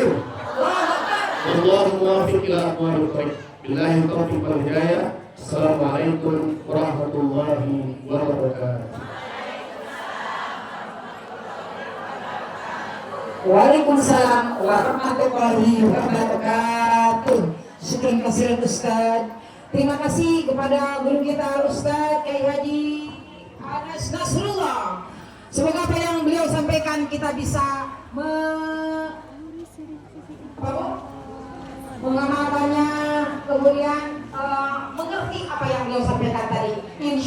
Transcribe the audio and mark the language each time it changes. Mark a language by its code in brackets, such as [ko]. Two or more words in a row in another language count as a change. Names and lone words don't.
[ar] والله الموفق إلى أقوم الطريق. بالله التوفيق والهداية. السلام عليكم ورحمة الله وبركاته. وعليكم السلام ورحمة الله وبركاته. [id] Sekian kasih Ustaz. Terima kasih kepada guru kita Ustaz Kiai Haji Anas Nasrullah. Semoga apa yang beliau sampaikan kita bisa mengamalkannya, kemudian mengerti apa yang beliau sampaikan tadi.